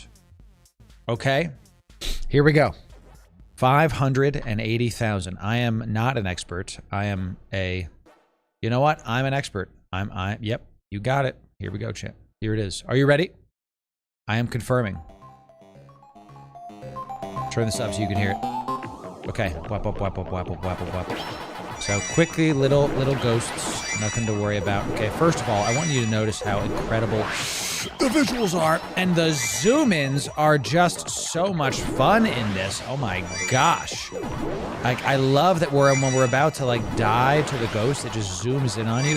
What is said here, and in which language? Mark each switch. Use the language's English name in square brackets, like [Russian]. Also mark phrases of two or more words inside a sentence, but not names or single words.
[English] Okay. Here we go. 580,000. I am not an expert. I am you know what? I'm an expert. Yep. You got it. Here we go, chat. Here it is. Are you ready? I am confirming. Turn this up so you can hear it. Okay. Wap, wap, wap, wap, wap, wap, wap, wap. So quickly, little ghosts. Nothing to worry about. Okay, first of all, I want you to notice how incredible the visuals are. And the zoom-ins are just so much fun in this. Oh my gosh. Like, I love that when we're about to like die to the ghost, it just zooms in on you.